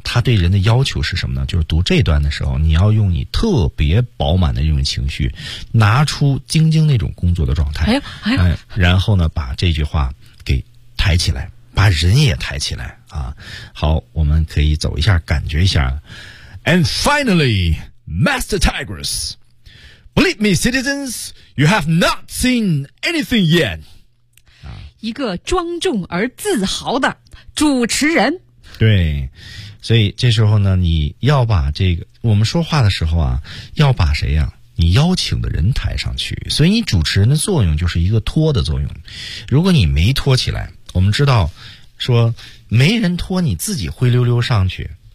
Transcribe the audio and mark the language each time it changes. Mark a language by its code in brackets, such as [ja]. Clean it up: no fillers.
[zh] 他对人的要求是什么呢？就是读这段的时候，你要用你特别饱满的这种情绪，拿出晶晶那种工作的状态。哎呦，然后呢，把这句话给抬起来，把人也抬起来啊！好，我们可以走一下，感觉一下。 [en] And finally, Master Tigress, believe me, citizens, you have not seen anything yet. [zh] 一个庄重而自豪的主持人。对，所以这时候呢，你要把这个，我们说话的时候啊，要把谁呀？你邀请的人抬上去。所以你主持人的作用就是一个托的作用。如果你没托起来，我们知道说没人托，你自己灰溜溜上去。